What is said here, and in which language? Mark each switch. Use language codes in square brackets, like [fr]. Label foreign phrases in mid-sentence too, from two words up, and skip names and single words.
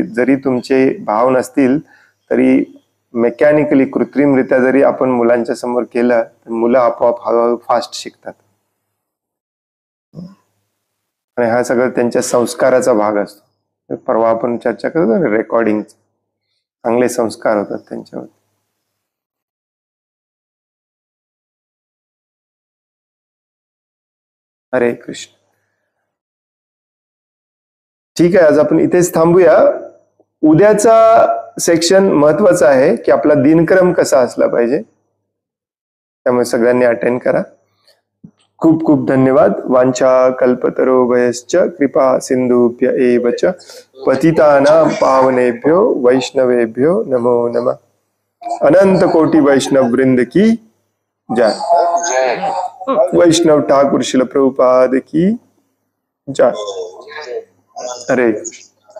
[mr] जरी तुमचे भाव नसतील तरी मेकॅनिकली, कृत्रिमरित्या जरी आपण मुलांच्या समोर केलं तर मुलं आपोआप हळूहळू फास्ट शिकतात, आणि हा सगळं त्यांच्या संस्काराचा भाग असतो. परवा आपण चर्चा करतो ना रेकॉर्डिंग, चांगले संस्कार होतात त्यांच्यावर. हरे कृष्ण. ठीक आहे, आज आपण इथेच थांबूया. उद्याचा सेक्शन महत्वाचा आहे की आपला दिनक्रम कसा असला पाहिजे, त्यामुळे सगळ्यांनी अटेंड करा. खूप खूप धन्यवाद. [sa] वांछा कल्पतरोभयश्च कृपा सिंधुभ्य एव च पतितानां पावनेभ्यो वैष्णवेभ्यो नमो नमः. [hi] अनंत कोटि वैष्णव वृंद की जय. वैष्णव ठाकुर शिल प्रभुपाद की जय. हरे कृष्ण.